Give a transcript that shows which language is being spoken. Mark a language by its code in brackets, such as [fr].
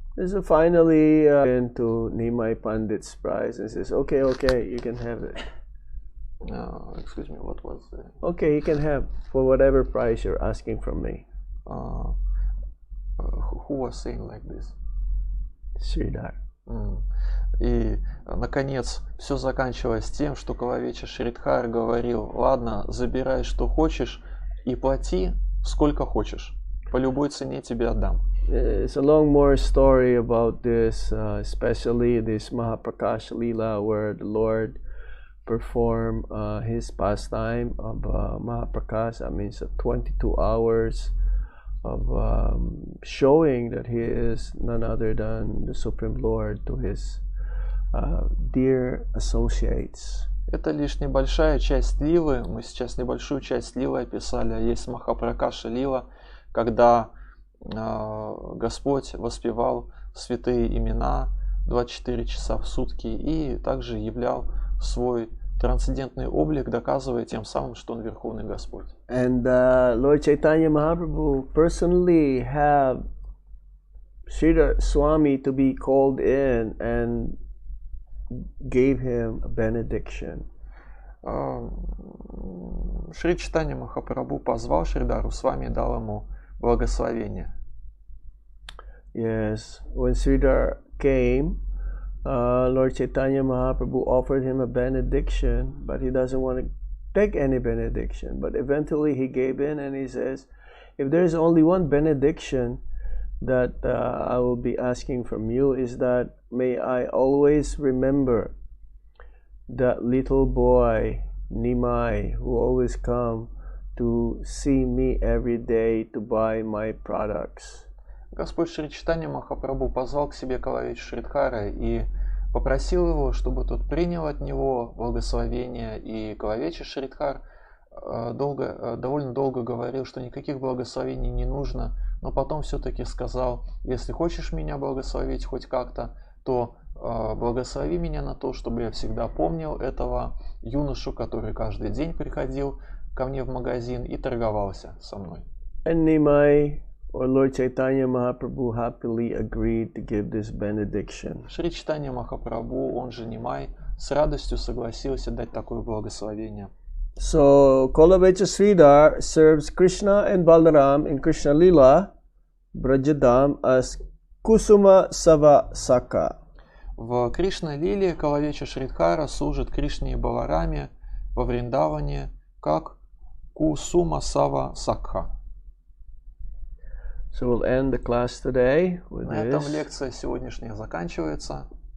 [en] So finally, went to Nimai Pandit's price and says, okay, you can have it. Excuse me, what was it? Okay, you can have for whatever price you're asking from me. Who was saying like this? Sridhar. [ru] И, наконец, все заканчивалось тем, что Калавеча Шридхар говорил: ладно, забирай, что хочешь, и плати, сколько хочешь. По любой цене тебе отдам. [en] It's a long more story about this, especially this Mahaprakash Leela, where the Lord performed his pastime of Mahaprakash. That means 22 hours of showing that he is none other than the Supreme Lord to his dear associates. [ru] Это лишь небольшая часть лилы. Мы сейчас небольшую часть лилы описали. А есть Махапракаша Лила, когда Господь воспевал святые имена 24 часа в сутки и также являл свой трансцендентный облик, доказывая тем самым, что Он Верховный Господь. [en] And Lord Chaitanya Mahaprabhu personally have Sridhar Swami to be called in and gave him a benediction. [ru] Шри Чайтанья Махапрабху позвал Шридару Свами и дал ему благословение. [en] Yes, when Sridhar came, Lord Chaitanya Mahaprabhu offered him a benediction, but he doesn't want to take any benediction. But eventually he gave in and he says, if there is only one benediction that I will be asking from you, is that may I always remember that little boy Nimai who always come to see me every day to buy my products. [ru] Господь Шри Чайтанья Махапрабху позвал к себе Калавечу Шридхара и попросил его, чтобы тот принял от него благословение. И Калавеча Шридхар довольно долго говорил, что никаких благословений не нужно, но потом все-таки сказал: если хочешь меня благословить хоть как-то, то благослови меня на то, чтобы я всегда помнил этого юношу, который каждый день приходил ко мне в магазин и торговался со мной. [en] And Nimai or Lord Chaitanya Mahaprabhu happily agreed to give this benediction. [ru] Шри Чайтанья Махапрабху, он же Нимай, с радостью согласился дать такое благословение. [en] So Kolavecha Sridhar serves Krishna and Balaram in Krishna Lila Brajadam as Kusuma Sava Saka. [ru] В Кришна Лиле Калавеча Шридхара служит Кришне и Балараме во Вриндаване как Кусума Сава Сакха. [en] So we'll end the class today with [ru] На этом [en] this. [ru] лекция сегодняшняя заканчивается.